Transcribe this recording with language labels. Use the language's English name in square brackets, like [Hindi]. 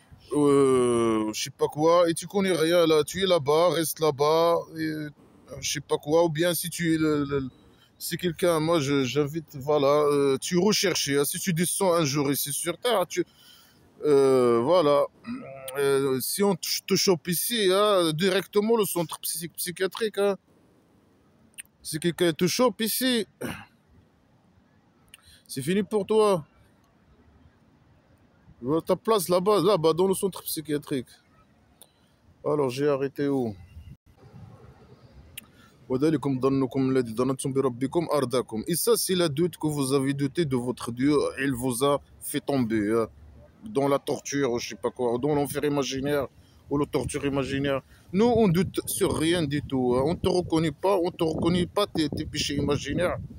[French] Je sais pas quoi, et tu connais rien là, tu es là-bas, reste là-bas, et je sais pas quoi, ou bien si tu es si quelqu'un, moi j'invite, voilà, tu recherches, hein, si tu descends un jour ici sur Terre, voilà, si on te chope ici, hein, directement le centre psychiatrique, hein, si quelqu'un te chope ici, c'est fini pour toi. Ta place là-bas, là-bas, dans le centre psychiatrique. Alors j'ai arrêté où? [Arabic] وذلكم ظنكم الذي ظننتم بربكم أرداكم. [French] Et ça, c'est la doute que vous avez douté de votre Dieu. Il vous a fait tomber, hein, dans la torture, ou je sais pas quoi, dans l'enfer imaginaire, ou la torture imaginaire. Nous, on doute sur rien du tout, hein. On te reconnaît pas tes péchés imaginaires.